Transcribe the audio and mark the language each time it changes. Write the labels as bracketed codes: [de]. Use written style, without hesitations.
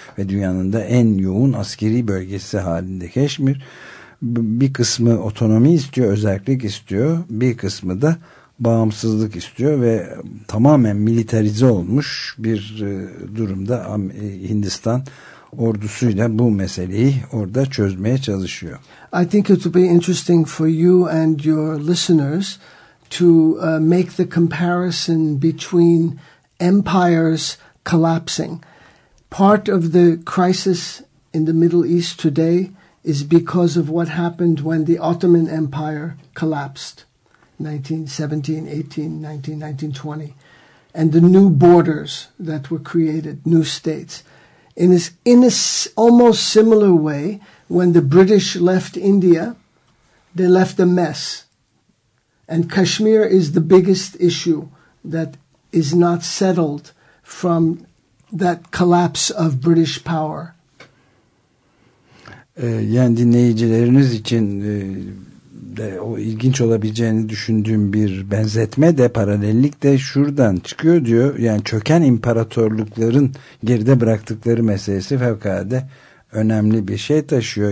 [tr] Ve dünyanın da en yoğun askeri bölgesi halinde Keşmir. Bir kısmı otonomi istiyor, özellik istiyor. Bir kısmı da bağımsızlık istiyor ve tamamen militarize olmuş bir durumda Hindistan ordusuyla bu meseleyi orada çözmeye çalışıyor. [en] I think it would be interesting for you and your listeners to make the comparison between empires collapsing. Part of the crisis in the Middle East today is because of what happened when the Ottoman Empire collapsed, 1917, 18, 19, 1920, and the new borders that were created, new states. In a almost similar way, when the British left India, they left a mess. And Kashmir is the biggest issue that is not settled from that collapse of British power. [tr] Yani dinleyicileriniz için de o ilginç olabileceğini düşündüğüm bir benzetme de paralellik de şuradan çıkıyor diyor. Yani çöken imparatorlukların geride bıraktıkları meselesi fevkalade önemli bir şey taşıyor.